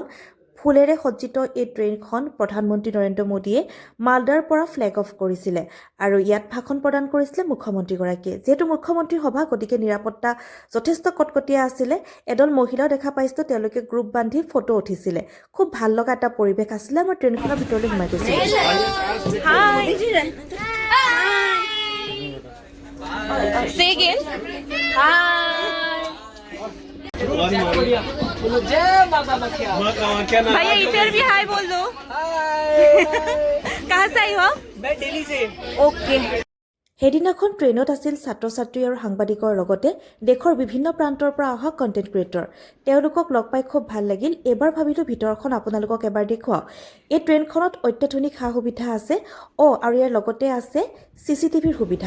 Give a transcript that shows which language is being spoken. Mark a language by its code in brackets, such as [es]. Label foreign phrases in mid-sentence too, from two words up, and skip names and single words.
[as] ফুলেৰে সজ্জিত এই ট্ৰেইনখন প্ৰধানমন্ত্ৰী নৰেন্দ্ৰ মোদীয়ে মালদাৰ পৰা [en] flag off [as] কৰিছিলে আৰু ইয়াত ভাষণ প্ৰদান কৰিছিলে মুখ্যমন্ত্ৰীগৰাকীয়ে। যিহেতু মুখ্যমন্ত্ৰীৰ সভা, গতিকে নিৰাপত্তা যথেষ্ট কটকটীয়া আছিলে। এদল মহিলাও দেখা পাইছিলোঁ, তেওঁলোকে গ্ৰুপ বান্ধি ফটো উঠিছিলে। খুব ভাল লগা এটা পৰিৱেশ আছিলে। মই ট্ৰেইনখনৰ ভিতৰলৈ সোমাই গৈছিলোঁ। [hi] भैया इधर भी हाय बोल दो। कहाँ से आई हो? मैं दिल्ली से। ओके। [as] সেইদিনাখন ট্ৰেইনত আছিল ছাত্ৰ ছাত্ৰী আৰু সাংবাদিকৰ লগতে দেশৰ বিভিন্ন প্ৰান্তৰ পৰা অহা [en] content creator. [as] তেওঁলোকক লগ পাই খুব ভাল লাগিল। এইবাৰ ভাবিলোঁ ভিতৰখন আপোনালোকক এবাৰ দেখুৱাওঁ। এই ট্ৰেইনখনত অত্যাধুনিক সা সুবিধা আছে আৰু ইয়াৰ লগতে আছে CCTVৰ সুবিধা।